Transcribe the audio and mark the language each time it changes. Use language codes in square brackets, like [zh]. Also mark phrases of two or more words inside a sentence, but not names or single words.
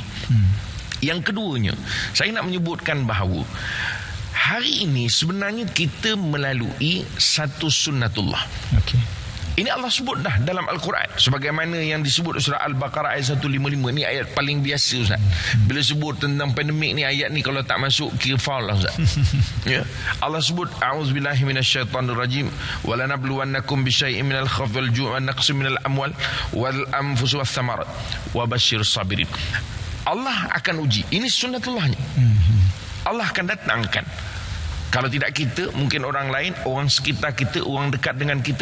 [ms] Yang keduanya, saya nak menyebutkan bahawa hari ini sebenarnya kita melalui satu sunnatullah. Ini Allah sebut dah dalam Al-Quran, sebagaimana yang disebut surah Al-Baqarah ayat 155. Ni ayat paling biasa Ustaz. Bila sebut tentang pandemik ni, ayat ni kalau tak masuk kira faul lah Ustaz. Ya. Allah sebut [ar] أعوذ بالله من الشيطان الرجيم ولنبلونكم بشيء من الخوف والجوع ونقص من الأموال والأنفس والثمرات وبشر الصابرين. [ms] Allah akan uji. Ini sunnatullahnya. Allah akan datangkan. Kalau tidak kita, mungkin orang lain, orang sekitar kita, orang dekat dengan kita.